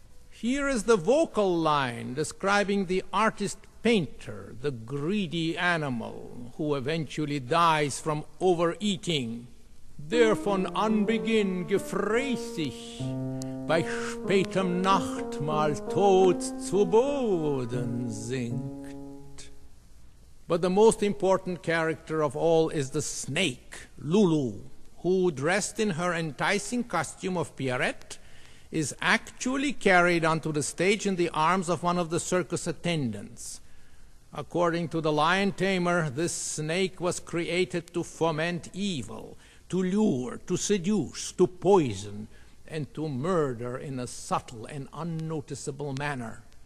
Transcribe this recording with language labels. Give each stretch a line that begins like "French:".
English: Here is the vocal line describing the artist-painter, the greedy animal who eventually dies from overeating.
German: Der von Anbeginn gefräßig, bei spätem Nachtmahl tot zu Boden sinkt.
English: But the most important character of all is the snake, Lulu, who, dressed in her enticing costume of Pierrette, is actually carried onto the stage in the arms of one of the circus attendants. According to the lion tamer, this snake was created to foment evil, to lure, to seduce, to poison, and to murder in a subtle and unnoticeable manner.